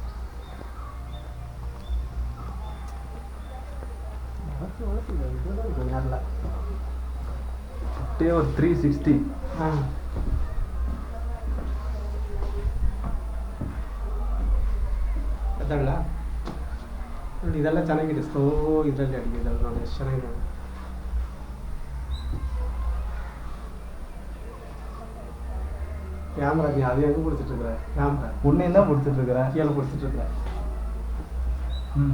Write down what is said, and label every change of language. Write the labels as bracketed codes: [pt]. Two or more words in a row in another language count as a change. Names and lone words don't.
[ta] அப்படியே ஒரு 360. [kn] எத்தனை ಇದೆಲ್ಲ ಚೆನ್ನಾಗಿದೆ, ಸ್ಲೋ ಇದರಲ್ಲಿ ಅಡಿಗೆ ನೋಡಿ ಎಷ್ಟು ಚೆನ್ನಾಗಿದೆ. [ta] கேமரா நீ அது எங்கே பிடிச்சிட்டு இருக்கிற? கேமரா உன்னையும் தான் பிடிச்சிட்டு இருக்கிறேன். கீழே பிடிச்சிட்டு இருக்கிற. ம்